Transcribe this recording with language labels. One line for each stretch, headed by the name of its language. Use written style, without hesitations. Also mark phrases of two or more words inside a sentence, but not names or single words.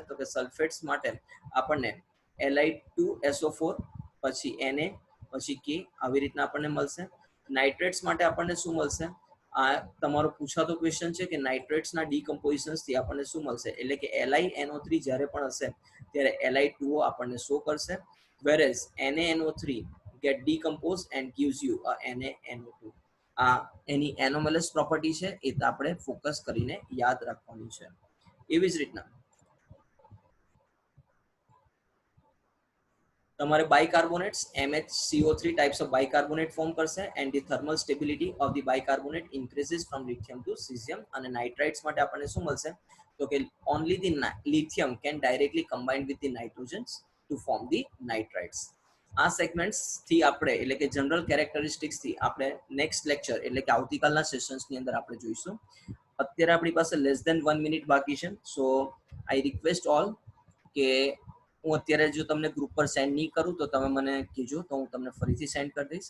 Gujarati: તો કે સલ્ફેટ્સ માટે આપણને Li2SO4 પછી Na પછી K આવી રીતના આપણને મળશે. નાઇટ્રેટ્સ માટે આપણને શું મળશે? આ તમારો પૂછાતો ક્વેશ્ચન છે કે નાઇટ્રેટ્સના ડીકમ્પોઝિશન્સ થી આપણને શું મળશે? એટલે કે LiNO3 જ્યારે પણ હશે ત્યારે Li2O આપણને શો કરશે,
English: whereas NaNO3 get decomposed and gives you a NaNO2.
Gujarati: આ એની એનોમલસ પ્રોપર્ટી છે, એ આપણે ફોકસ કરીને યાદ રાખવાની છે.
English: એવી જ રીતના તમારે બાયકાર્બોનેટ્સ MHCO3 types of bicarbonate form કરશે and the thermal stability of the bicarbonate increases from lithium to cesium.
Gujarati: અને નાઇટ્રાઇટ્સ માટે આપણને શું મળશે?
English: તો કે only the lithium can directly combine with the nitrogens to form the nitrites.
Gujarati: આ સેગમેન્ટ્સ થી આપણે એટલે કે
English: general characteristics
Gujarati: થી આપણે
English: next lecture
Gujarati: એટલે કે આવતીકાલના સેશન્સ ની અંદર આપણે જોઈશું. અત્યારે આપણી પાસે
English: less than
Gujarati: 1 મિનિટ બાકી છે.
English: So I request all
Gujarati: કે હું અત્યારે જો તમને ગ્રુપ પર સેન્ડ નહીં કરું તો તમે મને કહેજો, તો હું તમને ફરીથી સેન્ડ કરી દઈશ.